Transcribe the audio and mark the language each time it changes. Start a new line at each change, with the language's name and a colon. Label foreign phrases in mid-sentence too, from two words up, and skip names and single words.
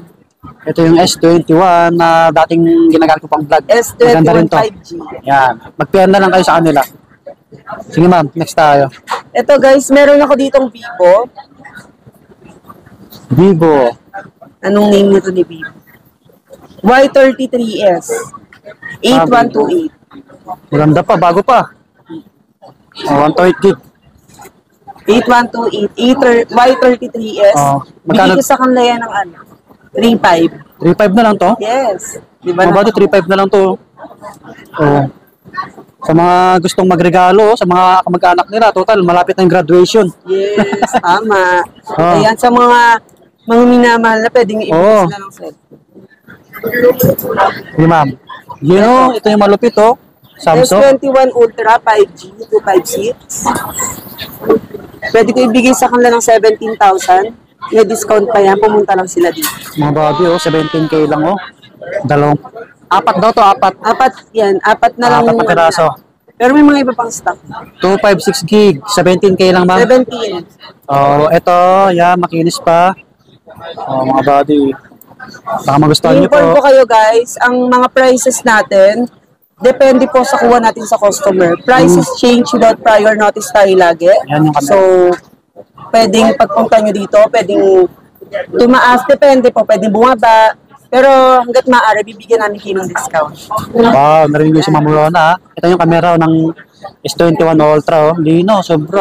Filipino: Ito yung S21 na dating ginagamit ko pang vlog. Maganda rin S21 to. 5G. Yan. Mag-PM na lang kayo sa kanila. Sige, ma'am. Next tayo. Ito guys, meron ako ditong Vivo. Vivo. Anong name nito ni Vivo? Y33s. 8128. Maganda pa. Bago pa. Oh, 128 gig. 8128. Y33s. Oh, Bigay magkano? ko sa kanila yan ng ano? 3.5. 3.5 na lang to. Yes. Di ba Mga body, 3.5 na lang to. Oh. Sa mga gustong magregalo, sa mga kamag-anak nila, total, malapit na yung graduation. Yes, tama. Oh. Ayan, sa mga minamahal na pwedeng Oh. i-invest na ng cellphone. Sige, ma'am.
English: You know,
Filipino: ito yung malupit, oh. Samsung. S21 Ultra 5G 256. Pwede ko ibigay sa kanila ng 17,000. May discount pa yan. Pumunta lang sila dito. Mga body, oh. 17K lang, oh. Dalawang. Apat daw to, apat. Apat yan. Apat na lang. Apat na piraso. Pero may mga iba pang stock. 256 gig. 17K lang, ma'am. 17. Oh, ito, yan, makinis pa. Oh, mga body. Baka magustuhan niyo I-inform ko po. kayo guys, ang mga prices natin, depende po sa kuha natin sa customer.
English: Prices change without prior notice
Filipino: tayo lagi. Yan yung kami. So, pwedeng pagpunta nyo dito, pwedeng tumaas, depende po, pwedeng bumaba. Pero hanggat maaari, bibigyan namin kayo ng discount. Wow, narinig ko si Ma'am Rona, ha. Ito yung camera ng S21 Ultra, oh. Lino, sobra.